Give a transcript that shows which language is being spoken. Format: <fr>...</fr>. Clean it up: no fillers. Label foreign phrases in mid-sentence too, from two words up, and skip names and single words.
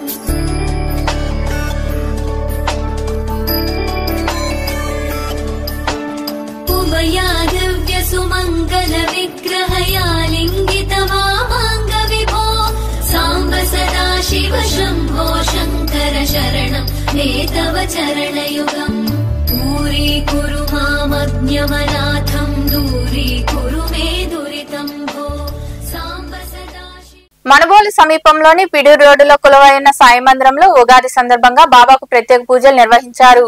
<sa>उमया दिव्य सुमङ्गल विग्रहया लिङ्गित वामाङ्ग विभो सांब सदाशिव शम्भो शङ्कर शरणं मे तव चरणयुगम् दूरीकुरु मामज्ञमनाथं दूरीकुरु मे दुरितं भो सांब सदाशिव।</sa> <te>మణబోలు సమీపంలోని పిడూరు రోడ్డులో కొలువైన సాయి మందిరంలో ఉగాది సందర్భంగా బాబాకు ప్రత్యేక పూజలు నిర్వహించారు.</te>